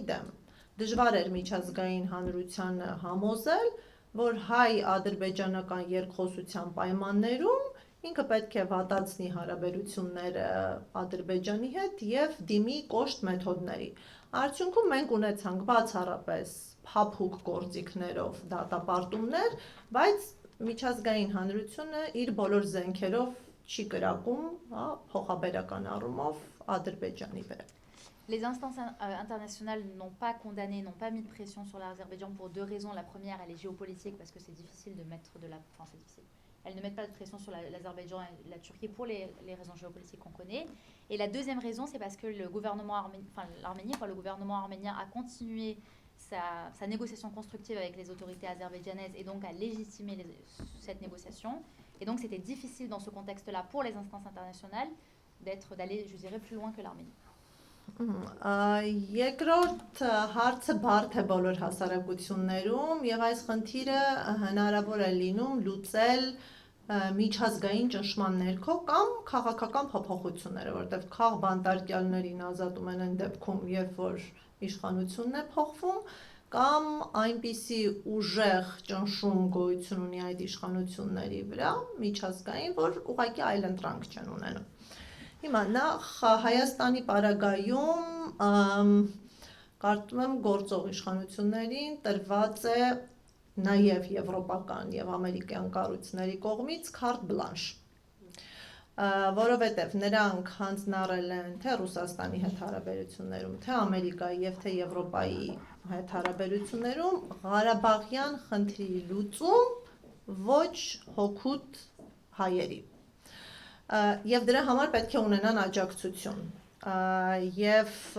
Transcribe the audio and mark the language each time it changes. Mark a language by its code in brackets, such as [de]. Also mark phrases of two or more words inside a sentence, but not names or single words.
[hy] դեմ։ Դժվար էր միջազգային հանրությանը համոզել, որ հայ-ադրբեջանական երկխոսության պայմաններում ինքը պետք է վատացնի հարաբերությունները Ադրբեջանի հետ եւ դիմի կոշտ մեթոդների։ Արդյունքում մենք ունեցանք բացառապես փափուկ գործիքներով դատապարտումներ, բայց միջազգային հանրությունը իր բոլոր զենքերով չի կրակում, փոխաբերական առումով Ադրբեջանի վրա։ [fr] Les instances internationales n'ont pas condamné, n'ont pas mis de pression sur l'Azerbaïdjan pour 2 raisons. La première, elle est géopolitique parce que c'est difficile de mettre Enfin, c'est difficile. Elles ne mettent pas de pression sur l'Azerbaïdjan et la Turquie pour les raisons géopolitiques qu'on connaît. Et la deuxième raison, c'est parce que le gouvernement arménien a continué sa négociation constructive avec les autorités azerbaïdjanaises et donc a légitimé cette négociation. Et donc c'était difficile dans ce contexte-là pour les instances internationales d'aller, je dirais, plus loin que l'Arménie. [hy] Երկրորդ հարցը բարդ է բոլոր հասարակություններում եւ այս խնդիրը հնարավոր է լինում լուծել միջազգային ճնշման ներքո կամ քաղաքական փոփոխությունները, որտեղ քաղ բանդարկյալներին ազատում են այն դեպքում, երբ որ իշխանությունն է փոխվում, կամ այնպիսի ուժեղ ճնշում գոյություն ունի այդ իշխանությունների վրա միջազգային, որ ուղղակի այլընտրանք չեն ունենում։ Հիմա նախ Հայաստանի պարագայում կարծում եմ գործող իշխանություններին տրված է նաև եվրոպական եւ ամերիկյան կառույցների կողմից [fr] carte blanche, [hy] որովհետեւ նրանք հանձնարարել են թե Ռուսաստանի հետ հարաբերություններում, թե Ամերիկայի եւ թե Եվրոպայի հետ հարաբերություններում Ղարաբաղյան խնդրի լուծում ոչ հօգուտ հայերի։ Եվ դրա համար պետք է ունենան աջակցություն։ Եվ